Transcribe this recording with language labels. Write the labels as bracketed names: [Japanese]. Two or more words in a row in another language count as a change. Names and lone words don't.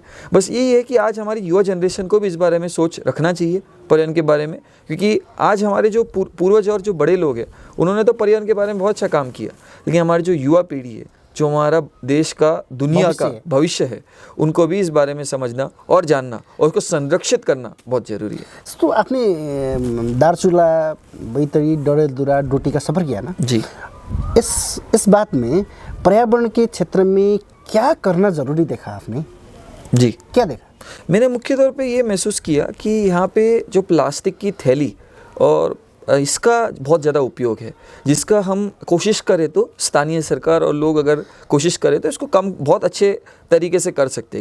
[Hindi] बस यही है कि आज हमारी युवा जनरेशन को भी इस बारे में सोच रखना चाहिए पर्यावरण के बारे में, क्योंकि आज हमारे जो पूर्वज और जो बड़े लोग हैं उन्होंने तो पर्यावरण के बारे में बहुत अच्छा काम किया, लेकिन हमारी जो युवा पीढ़ी है, जो हमारा देश का, दुनिया का भविष्य है, उनको भी इस बारे में समझना और जानना और उसको संरक्षित करना बहुत ज़रूरी है। तो आपने दारचूला, बैतडी, डडेलधुरा, डोटी का सफ़र किया ना जी। इस बात में पर्यावरण के क्षेत्र में क्या करना ज़रूरी देखा आपने? जी, क्या देखा? मैंने मुख्य तौर पे ये महसूस किया कि यहाँ पे जो प्लास्टिक की थैली और इसका बहुत ज़्यादा उपयोग है, जिसका हम कोशिश करें तो स्थानीय सरकार और लोग अगर कोशिश करें तो इसको कम बहुत अच्छे तरीके से कर सकते हैं।